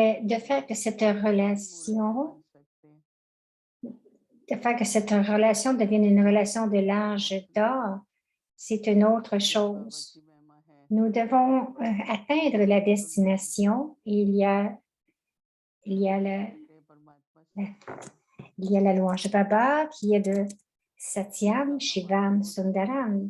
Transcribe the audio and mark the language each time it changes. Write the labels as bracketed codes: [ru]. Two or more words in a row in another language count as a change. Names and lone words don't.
[hi] परिपूर्णता [fr] faire que cette [hi] की मूर्त [fr] relation [hi] बन [fr] de faire que cette relation devienne une relation de l'âge d'or, c'est une autre chose. Nous devons atteindre la destination et il y a la louange Baba qui est de [sa] सत्यम्, शिवम्, सुन्दरम्.